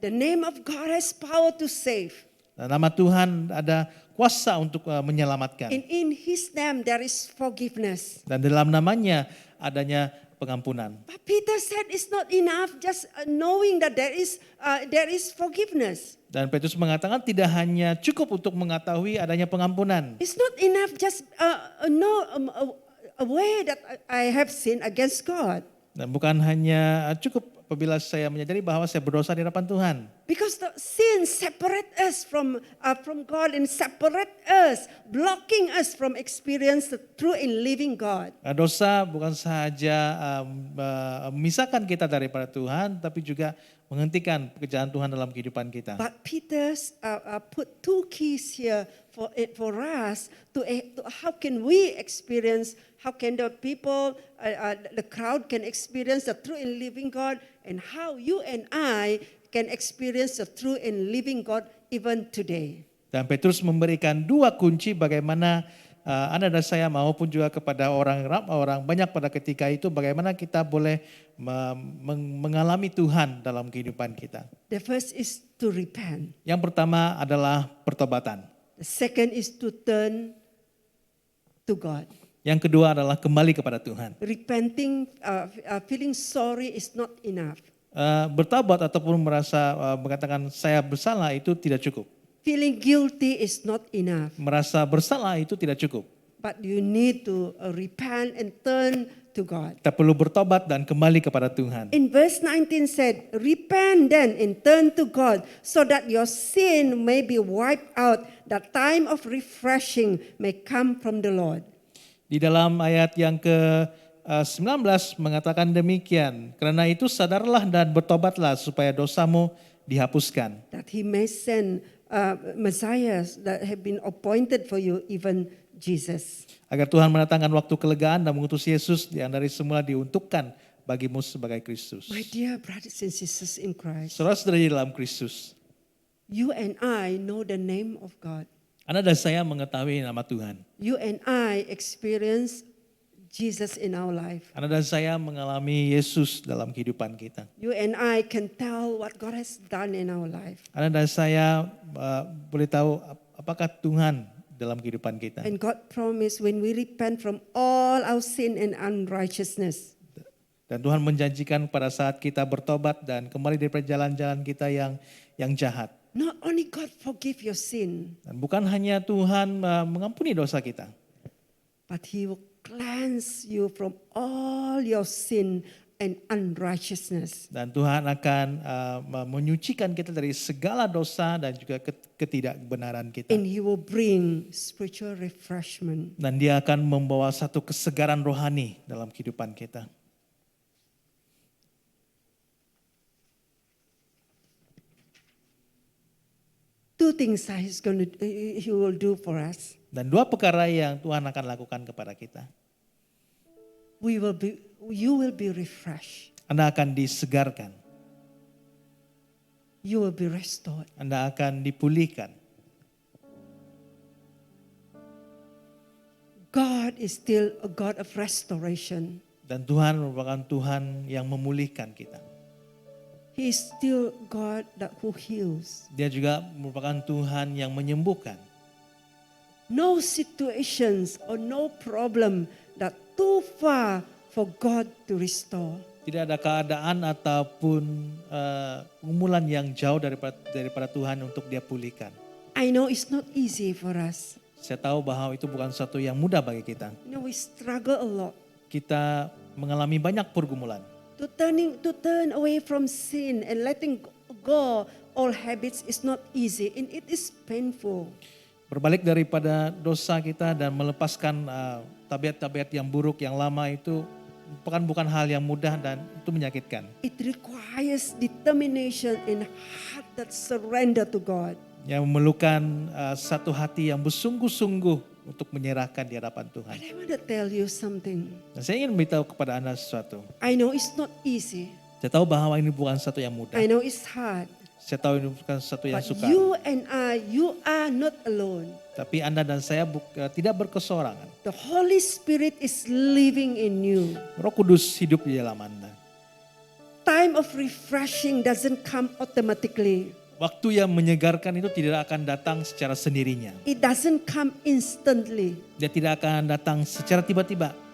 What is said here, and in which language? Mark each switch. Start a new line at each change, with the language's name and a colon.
English: The name of God has power to save.
Malay: Dan nama Tuhan ada kuasa untuk menyelamatkan.
English: And in His name there is forgiveness.
Malay: Dan dalam namanya adanya pengampunan.
English: But Peter said it's not enough just knowing that there is forgiveness.
Malay: Dan Petrus mengatakan tidak hanya cukup untuk mengetahui adanya pengampunan.
English: It's not enough just know a way that I have sinned against God.
Malay: Dan bukan hanya cukup apabila saya menyadari bahwa saya berdosa di hadapan Tuhan.
English: Because the sin separate us from God and separate us, blocking us from experience the true and living God.
Malay: Dosa bukan sahaja memisahkan kita daripada Tuhan, tapi juga menghentikan pekerjaan Tuhan dalam kehidupan kita.
English: But Peter put two keys here for us to how can we experience, how can the people, the crowd can experience the true and living God, and how you and I can experience the true and living God even today.
Malay: Dan Petrus memberikan dua kunci bagaimana Anda dan saya maupun juga kepada orang banyak pada ketika itu bagaimana kita boleh mengalami Tuhan dalam kehidupan kita.
English: The first is to repent.
Malay: Yang pertama adalah pertobatan.
English: The second is to turn to God.
Malay: Yang kedua adalah kembali kepada Tuhan.
English: Repenting, feeling sorry is not enough.
Malay: Bertobat ataupun mengatakan saya bersalah itu tidak cukup.
English: Feeling guilty is not enough.
Malay: Merasa bersalah itu tidak cukup.
English: But you need to repent and turn to God.
Malay: Kita perlu bertobat dan kembali kepada Tuhan.
English: In verse 19 said, repent then and turn to God so that your sin may be wiped out, that time of refreshing may come from the Lord.
Malay: Di dalam ayat yang ke-19 mengatakan demikian, karena itu sadarlah dan bertobatlah supaya dosamu dihapuskan.
English: That He may send Messiah that have been appointed for you, even Jesus.
Malay: Agar Tuhan mendatangkan waktu kelegaan dan mengutus Yesus yang dari semula diuntukkan bagimu sebagai Kristus.
English: My dear brothers and sisters in Christ,
Malay: Saudara-saudara di dalam Kristus,
English: you and I know the name of God.
Malay: Anda dan saya mengetahui nama Tuhan.
English: You and I experience Jesus in our life.
Malay: Anda dan saya mengalami Yesus dalam kehidupan kita.
English: You and I can tell what God has done in our life.
Malay: Anda dan saya boleh tahu apakah Tuhan dalam kehidupan kita.
English: And God promised when we repent from all our sin and unrighteousness,
Malay: Dan Tuhan menjanjikan pada saat kita bertobat dan kembali dari perjalanan-jalan kita yang jahat.
English: not only God forgive your sin,
Malay: Dan bukan hanya Tuhan mengampuni dosa kita,
English: but He will cleanse you from all your sin and unrighteousness.
Malay: dan Tuhan akan menyucikan kita dari segala dosa dan juga ketidakbenaran kita.
English: And He will bring spiritual refreshment.
Malay: Dan Dia akan membawa satu kesegaran rohani dalam kehidupan kita.
English: Two things He will do for us.
Malay: Dan dua perkara yang Tuhan akan lakukan kepada kita.
English: You will be refreshed.
Malay: Anda akan disegarkan.
English: You will be restored.
Malay: Anda akan dipulihkan.
English: God is still a God of restoration.
Malay: Dan Tuhan merupakan Tuhan yang memulihkan kita.
English: He is still God who heals.
Malay: Dia juga merupakan Tuhan yang menyembuhkan.
English: No situations or no problem that too far for God to restore.
Malay: Tidak ada keadaan ataupun pergumulan yang jauh daripada Tuhan untuk Dia pulihkan.
English: I know it's not easy for us.
Malay: Saya tahu bahwa itu bukan sesuatu yang mudah bagi kita.
English: We struggle a lot.
Malay: Kita mengalami banyak pergumulan.
English: To turn away from sin and letting go all habits is not easy and it is painful.
Malay: Berbalik daripada dosa kita dan melepaskan tabiat-tabiat yang buruk yang lama itu bukan hal yang mudah dan itu menyakitkan.
English: It requires determination and heart that surrender to God.
Malay: Yang memerlukan satu hati yang bersungguh-sungguh untuk menyerahkan di hadapan Tuhan.
English: But I want to tell you something.
Malay: Dan saya ingin memberitahu kepada Anda sesuatu.
English: I know it's not easy.
Malay: Saya tahu bahwa ini bukan sesuatu yang mudah.
English: I know it's hard.
Malay: Saya tahu ini bukan sesuatu yang
English: But
Malay: sukar.
English: you and I, you are not alone.
Malay: Tapi Anda dan saya tidak berkesorangan.
English: The Holy Spirit is living in you.
Malay: Roh Kudus hidup di dalam Anda.
English: Time of refreshing doesn't come automatically.
Malay: Waktu yang menyegarkan itu tidak akan datang secara sendirinya.
English: It doesn't come instantly.
Malay: Dia tidak akan datang secara tiba-tiba.